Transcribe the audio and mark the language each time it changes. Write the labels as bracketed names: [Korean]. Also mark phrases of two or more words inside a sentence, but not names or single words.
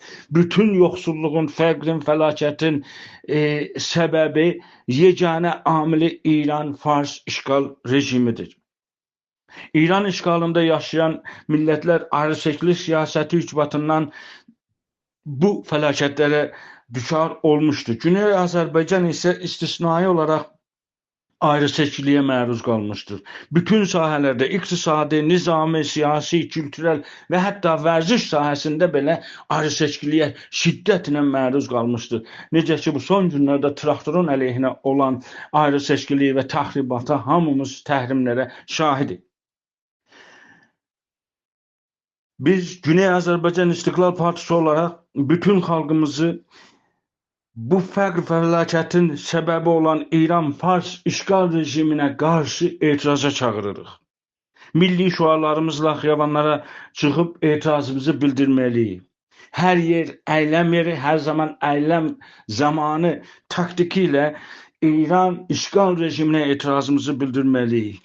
[Azerbaijani] Bütün yoksulluğun, fəqrin, felaketin sebebi yegane amili İran Fars işgal rejimidir. İran işgalında yaşayan millətlər ayrıseçkilik siyaseti ücbatından bu felaketlere düşar olmuştu. Güney Azərbaycan ise istisnai olarak ayrıseçkiliğe məruz qalmışdır. Bütün sahələrdə iqtisadi, nizami, siyasi, kültürel və hətta vərziş sahəsində belə ayrıseçkiliyə şiddətlə məruz qalmışdır. Necə ki bu son günlərdə traktorun əleyhinə olan ayrıseçkiliyi və təxribata hamımız təhrimlərə şahidik. Biz Güney Azərbaycan İstiqlal Partisi olarak bütün halkımızı bu fəqr felaketin sebebi olan İran Fars işgal rejimine karşı etiraza çağırırıq. Milli şuarlarımızla xiyabanlara çıxıb etirazımızı bildirməliyik. Hər yer əyləm yeri, hər zaman əyləm zamanı taktiki ilə İran işgal rejimine etirazımızı bildirməliyik.